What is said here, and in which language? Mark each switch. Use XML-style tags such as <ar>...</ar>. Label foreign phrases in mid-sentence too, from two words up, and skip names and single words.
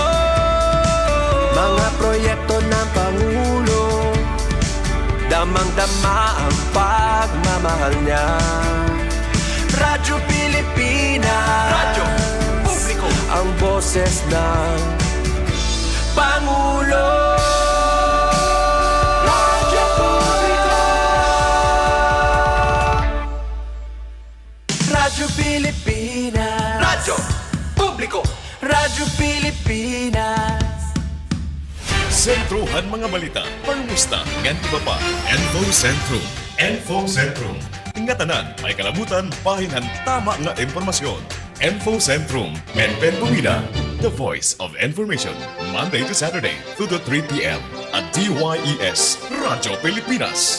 <tl>Mga proyekto ng Pangulo, damang-dama ang pagmamahal niya. Radyo Pilipinas, Radyo Publiko, ang boses ng Pangulo. Radyo Publiko. Pilipinas. Radyo Publiko. Radyo Pilipinas.</tl> <war>Sentruhan mga balita, pangumusta, ngan iba pa. Info Centrum. Info Centrum. Ingatanan, may kalabutan, pahingan tama nga impormasyon. Info Centrum. Menpen Bumida.</war> <en>The voice of information. Monday to Saturday, 2 to 3 p.m. at DYES Radyo Pilipinas.</en>